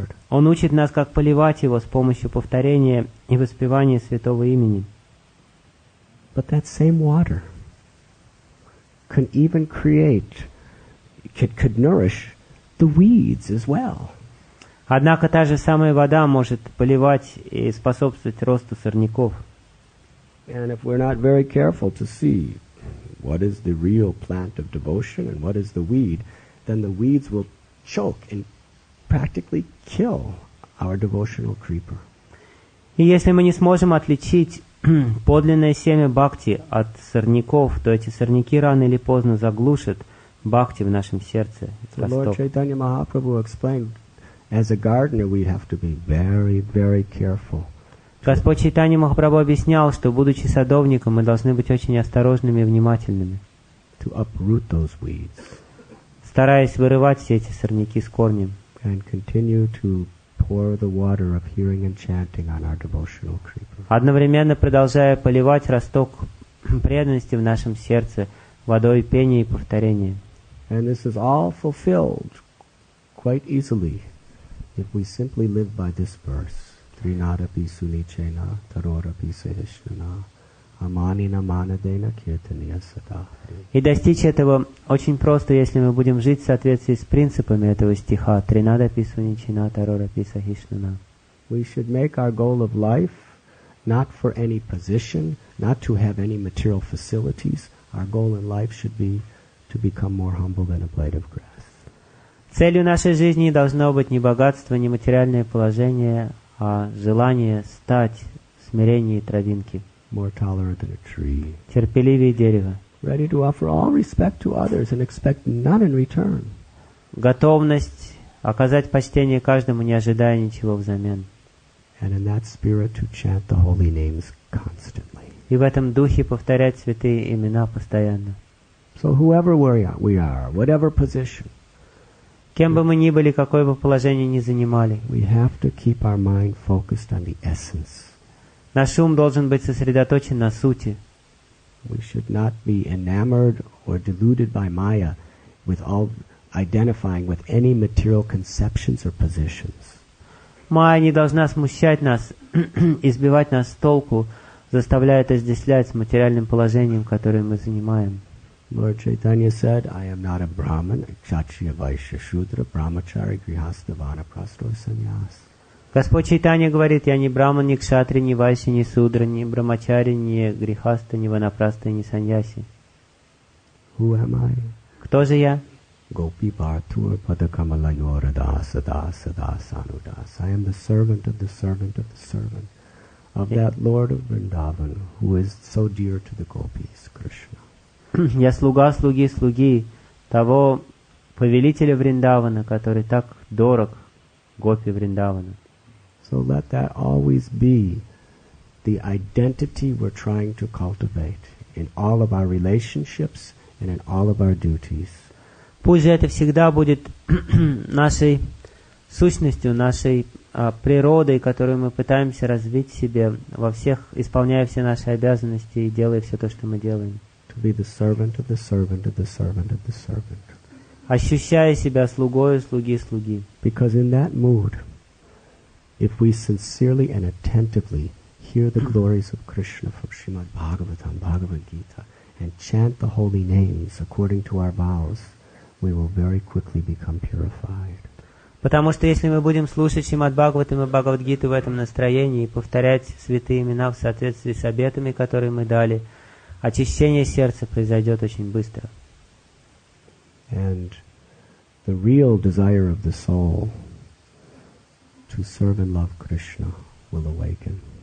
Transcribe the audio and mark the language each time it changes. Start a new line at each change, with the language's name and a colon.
Russian: Он учит нас, как поливать его с помощью повторения и воспевания святого имени.
English: But that same water can even could nourish the weeds as well.
Russian: Однако та же самая вода может поливать и способствовать росту сорняков.
English: And if we're not very careful to see what is the real plant of devotion and what is the weed, then the weeds will choke and practically kill our devotional creeper.
Russian: И если мы не сможем отличить подлинное семя бхакти от сорняков, то эти сорняки рано или поздно заглушат бхакти в нашем сердце.
English: So Lord Chaitanya Mahaprabhu explained, as a gardener we have to be very, very careful.
Russian: Господь Чайтанья Махапрабху объяснял, что, будучи садовником, мы должны быть очень осторожными и внимательными,
English: to uproot those weeds,
Russian: стараясь вырывать все эти сорняки с корнем,
English: and continue to pour the water of hearing and chanting on our devotional creeper.
Russian: Одновременно продолжая поливать росток преданности в нашем сердце водой пения и повторения.
English: And this is all fulfilled quite easily if we simply live by this verse.
Sanskrit: Trinadapi sunichena tarorapi seheshnana amanina manadena kirtaniya sada.
Russian: И достичь этого очень просто, если мы будем жить в соответствии с принципами этого стиха.
Sanskrit: Тринадапи суничена тарорапи сахишнана.
English: We should make our goal of life not for any position, not to have any material facilities. Our goal in life should be to become more humble than a blade of grass.
Russian: Целью нашей жизни не должно быть ни богатство, ни материальное положение, а желание стать смирение травинки,
English: more tolerant than a tree,
Russian: терпеливее дерева,
English: ready to offer all respect to others and expect none in return.
Russian: готовность оказать почтение каждому, не ожидая ничего взамен.
English: And in that spirit to chant the holy names constantly.
Russian: И в этом духе повторять святые имена постоянно.
English: So whoever we are, whatever position,
Russian: Кем бы мы ни были, какое бы положение ни занимали,
English: we have to keep our mind focused on the essence.
Russian: наш ум должен быть сосредоточен на сути.
English: We should not be enamored or deluded by Maya with all identifying with any material conceptions or positions.
Russian: Майя не должна смущать нас и сбивать нас с толку, заставляя отождествлять с материальным положением, которое мы занимаем.
English: Lord Chaitanya said, I am not a Brahman, a Kshatriya, Vaishya, Shudra, Brahmachari, Grihastha, Vanaprastha, Sannyas.
Russian: Господь Чайтанья говорит, я не браман, не кшатри, не вайши, не судра, не брамачари, не грихаста, не ванапраста, не саньяси.
English: Who am I?
Russian: Кто же я?
Sanskrit: Gopi Bhartur Padakamalayora Dasa Dasa Dasanudas.
English: I am the servant of the servant of the servant of that Lord of Vrindavan who is so dear to the gopis, Krishna.
Russian: Я слуга слуги слуги того повелителя Вриндавана, который так дорог гопи Вриндавана.
English: So let that always be the identity we're trying to cultivate in all of our relationships and in all of our duties.
Russian: Пусть же это всегда будет нашей сущностью, нашей природой, которую мы пытаемся развить в себе во всех, исполняя все наши обязанности и делая все то, что мы делаем.
English: To be the servant of the servant of the servant of the servant.
Russian: Ощущая себя слугою слуги слуги.
English: Because in that mood, if we sincerely and attentively hear the glories of Krishna from Srimad Bhagavatam, Bhagavad Gita, and chant the holy names according to our vows, we will very quickly become purified.
Russian: Потому что если мы будем слушать Шримад Бхагаватам и Бхагавад-гиту в этом настроении и повторять святые имена в соответствии с обетами, которые мы дали, очищение сердца произойдет очень быстро.
English: And the real desire of the soul to serve and love Krishna will awaken.